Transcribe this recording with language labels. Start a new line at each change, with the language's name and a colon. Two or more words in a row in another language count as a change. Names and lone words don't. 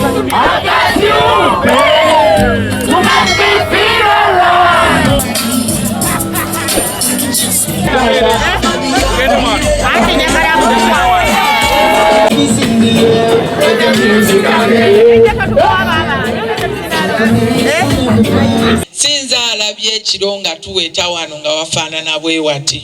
English: Against you, babe. You make me feel alive.
Ganda: Sinza alabye ekiro nga tuweta wano nga wafaanana bwe wati.